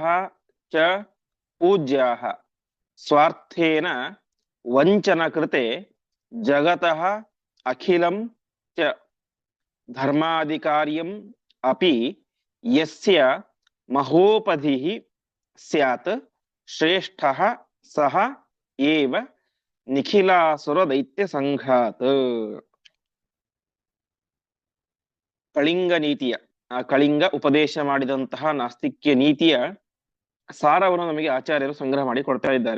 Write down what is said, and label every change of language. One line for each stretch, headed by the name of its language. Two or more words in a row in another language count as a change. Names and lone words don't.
Sanskrit: ಚ ಪೂಜ್ಯಾಃ ಸ್ವಾರ್ಥೇನ ವಂಚನ ಕೃತೆ ಜಗತಃ ಅಖಿಲಂ ಚ ಧರ್ಮಾಧಿಕಾರ್ಯಂ ಅಪಿ ಯಸ್ಯ ಮಹೋಪಧಿಃ ಸ್ಯಾತ್ ಶ್ರೇಷ್ಠಃ ಸಹ ಏವ ನಿಖಿಲಾಸುರ ದೈತ್ಯ ಸಂಘಾತ್.
Kannada: ಕಳಿಂಗ ನೀತಿಯ, ಕಳಿಂಗ ಉಪದೇಶ ಮಾಡಿದಂತಹ ನಾಸ್ತಿಕ್ಯ ನೀತಿಯ ಸಾರವನ್ನು ನಮಗೆ ಆಚಾರ್ಯರು ಸಂಗ್ರಹ ಮಾಡಿ ಕೊಡ್ತಾ ಇದ್ದಾರೆ.